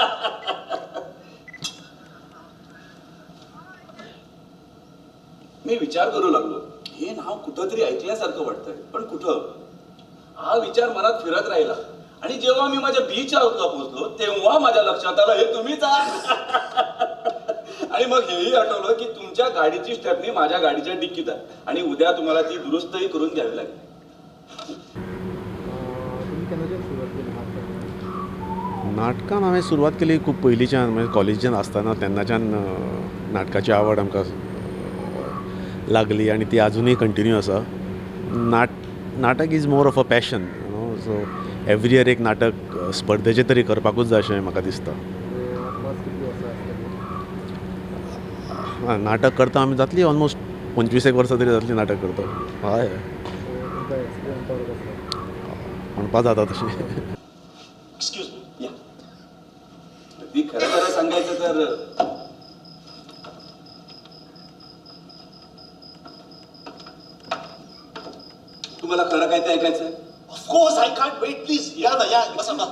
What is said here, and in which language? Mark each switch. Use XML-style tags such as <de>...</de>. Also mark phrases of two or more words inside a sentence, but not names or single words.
<mr>मी विचार करू लागलो, हे नाव कुठंतरी ऐकल्यासारखं वाटतंय, पण कुठं? हा विचार मनात फिरत राहिला आणि जेव्हा मी माझ्या बीच हाऊसला पोहोचलो तेव्हा माझ्या लक्षात आलं हे तुम्हीच आहात. आणि मग हेही आठवलं की तुमच्या गाडीची स्टेपनी माझ्या गाडीच्या डिक्कीत आहे आणि उद्या तुम्हाला ती दुरुस्तही करून द्यावी लागेल.</mr> <kok>नाटकान हांवें सुरवात केली खूब पयलींच्यान, म्हणजे कॉलेजीन आसतना तेन्नाच्यान नाटकाची आवड आमकां लागली आणि ती अजूनही कंटिन्यू आसा. नाटक</kok> <en>is more of a passion, so every year</en> <kok>एक नाटक स्पर्धेचे तरी करपाकूच जाय अशें म्हाका दिसता. नाटक करता आमी जातली ऑलमोस्ट 25 वर्सां तरी जातली नाटक करता. हय, म्हणपा जाता तशी.</kok> <en>Excuse me.</en> <mr>ती खरं सांगायचं तर तुम्हाला खरं काय ते ऐकायचंय?</mr> <en>Of course I can't wait. Please</en> <mr>या ना, या बसा ना.</mr>